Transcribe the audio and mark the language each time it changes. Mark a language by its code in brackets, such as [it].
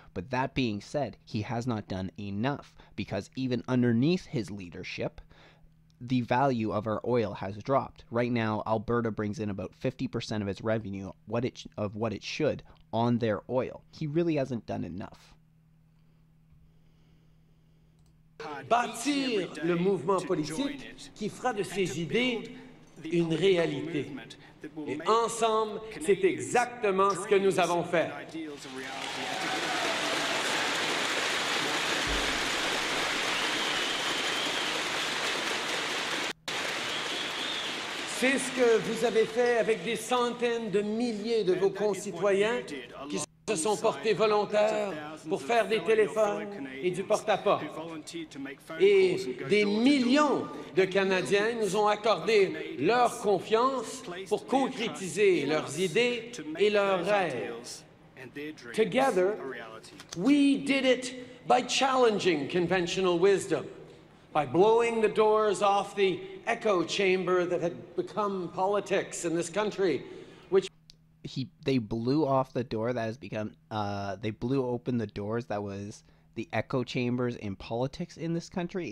[en] But that being said, he has not done enough, because even underneath his leadership, the value of our oil has dropped. Right now, Alberta brings in about 50% of its revenue, what it should, on their oil. He really hasn't done enough. [fr] Bâtir le mouvement politique qui fera de ces idées une réalité. Et ensemble, c'est exactement ce que nous avons fait. C'est ce que vous avez fait avec des centaines de milliers de vos concitoyens qui se sont portés volontaires pour faire des téléphones et du porte-à-porte. Et des millions de Canadiens nous ont accordé leur confiance pour concrétiser leurs idées et leurs rêves. [en] Together, we did it by challenging conventional wisdom, by blowing the doors off the echo chamber that had become politics in this country, which they blew off the door that has become they blew open the doors that was the echo chambers in politics in this country.